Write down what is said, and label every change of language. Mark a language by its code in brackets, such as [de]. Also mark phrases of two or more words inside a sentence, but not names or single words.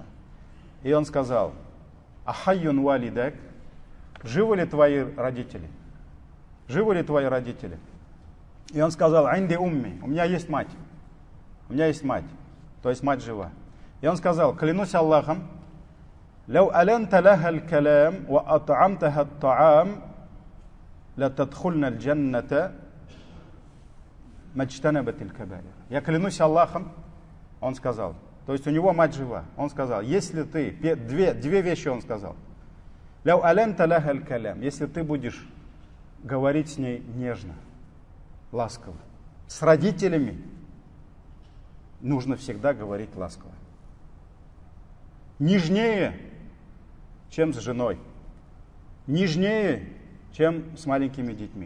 [ru] И он сказал, [ar] أحي والداك, [ru] живы ли твои родители? Живы ли твои родители? И он сказал, [ar] عندي أمي, [ru] у меня есть мать. У меня есть мать, то есть мать жива. И он сказал, клянусь Аллахом, [ar] لو ألنت لها الكلام وأطعمتها الطعام لتدخلنا الجنة ما اجتنبت الكبائر. [ru] Я клянусь Аллахом, он сказал, то есть у него мать жива. Он сказал, если ты, две вещи он сказал. [ar] لو ألنت لها الكلام, [ru] если ты будешь говорить с ней нежно, ласково. С родителями нужно всегда говорить ласково. Нежнее, чем с женой. Нежнее, чем с маленькими детьми.